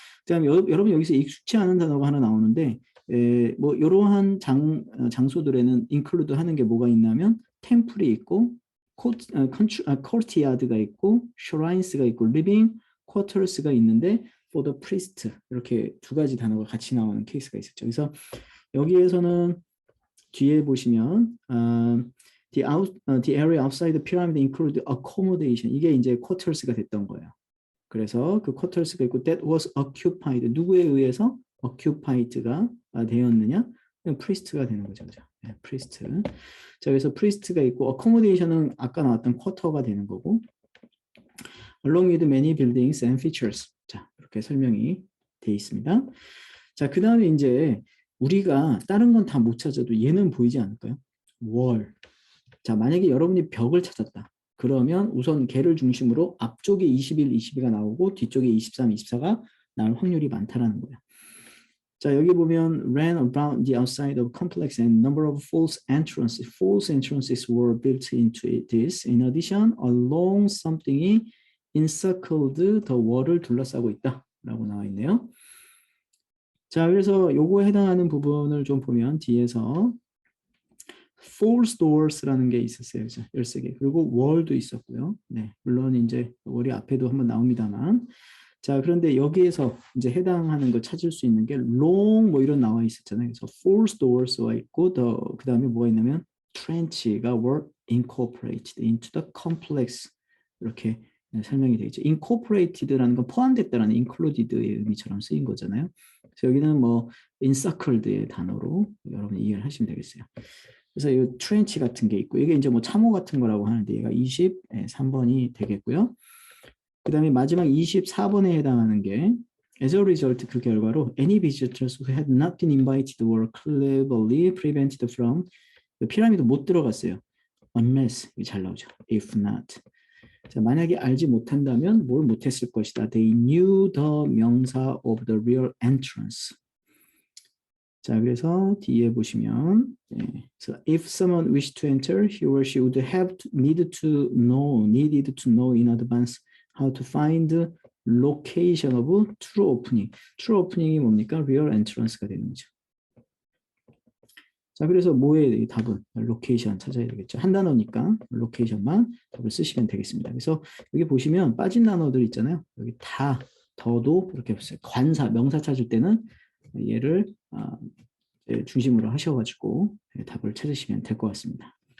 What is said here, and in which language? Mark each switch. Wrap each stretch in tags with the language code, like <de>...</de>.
<ko>그다음에 여러분 여기서 익숙치 않은 단어가 하나 나오는데 뭐 이러한 장소들에는 include 하는 게 뭐가 있냐면 템플이 있고 courtyard가 있고 shrines가 있고 living quarters가 있는데 for the priest 이렇게 두 가지 단어가 같이 나오는 케이스가 있었죠.</ko> <en>그래서 여기에서는 뒤에 보시면 the area outside the pyramid include accommodation.</en> <ko>이게 이제 quarters가 됐던 거예요. 그래서 그 quarters가 있고</ko> <en>that was occupied.</en> <ko>누구에 의해서 occupied가 되었느냐? priest가 되는 거죠. 그죠? 네, priest. 자, 그래서 priest가 있고 accommodation은 아까 나왔던 quarter가 되는 거고</ko> <en>along with many buildings and features.</en> <ko>자, 이렇게 설명이 돼 있습니다. 자, 그 다음에 이제 우리가 다른 건 다 못 찾아도 얘는 보이지 않을까요? 월. 자, 만약에 여러분이 벽을 찾았다. 그러면 우선 걔를 중심으로 앞쪽에 21, 22가 나오고 뒤쪽에 23, 24가 나올 확률이 많다라는 거예요.</ko> <en>자, 여기 보면 ran around the outside of complex and number of false entrances. False entrances were built into this. In addition, along something이 encircled the wall을</en> <ko>둘러싸고 있다. 라고 나와 있네요. 자, 그래서 요거에 해당하는 부분을 좀 보면 뒤에서 false doors라는 게 있었어요. 그죠? 13개. 그리고 wall도 있었고요. 네, 물론 이제 월이 앞에도 한번 나옵니다만. 자, 그런데 여기에서 이제 해당하는 거 찾을 수 있는 게 long 뭐 이런 나와 있었잖아요. 그래서 false doors가 있고 그 다음에 뭐가 있냐면 trench가</ko> <en>were incorporated into the complex</en> <ko>이렇게 설명이 되겠죠. incorporated라는 건 포함됐다라는 included의 의미처럼 쓰인 거잖아요. 그래서 여기는 뭐 encircled의 단어로 여러분 이해를 하시면 되겠어요. 그래서 이 트렌치 같은 게 있고 이게 이제 뭐 참호 같은 거라고 하는데 얘가 23번이 되겠고요.</ko> <en>그 다음에 마지막 24번에 해당하는 게 as a result</en> <ko>그 결과로</ko> <en>any visitors who had not been invited were cleverly prevented from</en> <ko>피라미드 못 들어갔어요. unless 잘 나오죠.</ko> <en>if not.</en> <ko>자, 만약에 알지 못한다면 뭘 못했을 것이다.</ko> <en>They knew the 명사 of the real entrance.</en> <ko>자, 그래서 뒤에 보시면</ko> <en>so if someone wished to enter, he or she would have needed to know in advance how to find the location of true opening. true opening</en> <ko>이 뭡니까?</ko> <en>real entrance</en> <ko>가 되는 거죠. 자, 그래서 뭐의 답은 로케이션 찾아야 되겠죠. 한 단어니까 로케이션만 답을 쓰시면 되겠습니다. 그래서 여기 보시면 빠진 단어들 있잖아요. 여기 다, 더도 이렇게 보세요. 관사, 명사 찾을 때는 얘를 중심으로 하셔가지고 답을 찾으시면 될 것 같습니다.</ko>